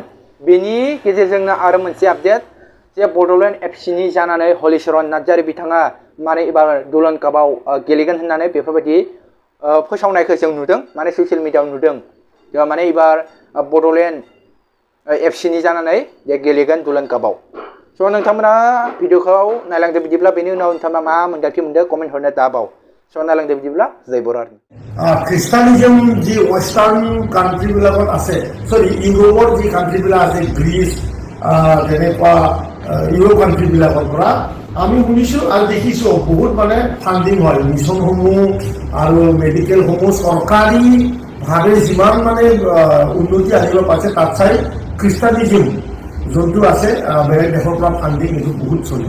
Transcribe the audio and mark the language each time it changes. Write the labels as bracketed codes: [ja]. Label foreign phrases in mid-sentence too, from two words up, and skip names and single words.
[brx] बेनि गेजेरजोंनो आरो मोनसे आपडेट जे बड'लेण्ड एफसिनि जानानै हलिचरन नार्जारी बिथाङा माने एबार दुलन कापआव गेलेगोन होननानै बेफोरबायदि फोसावनायखौ जों नुदों, माने [en] social media [brx] नुदों। माने एबार बड'लेण्ड एफसिनि जानानै गेलेगोन दुलन कापआव। स' नोंथांमोना भिडिअखौ नायलांदो बिदिब्ला बेनि उनाव नोंथांमोना मा मोन्दांथि मोनदों कमेन्ट हरनो दाबाव। स' नायलांदो बिदिब्ला जय बर' आर्मि। [as] খ্ৰীষ্টানিজম যি [en] western countries [as] আছে, চৰি ইউৰোপৰ যি কাণ্ট্ৰিবিলাক আছে, গ্ৰীচ তেনেকুৱা ইউৰোপ কাণ্ট্ৰিবিলাকৰ পৰা আমি শুনিছোঁ আৰু দেখিছোঁ বহুত মানে ফাণ্ডিং হয়। মিছনসমূহ আৰু মেডিকেলসমূহ চৰকাৰীভাৱে যিমান মানে উন্নতি আনিব পাৰিছে তাত চাই খ্ৰীষ্টানিজম যোনটো আছে বেলেগ দেশৰ পৰা ফাণ্ডিং এইটো বহুত চলে।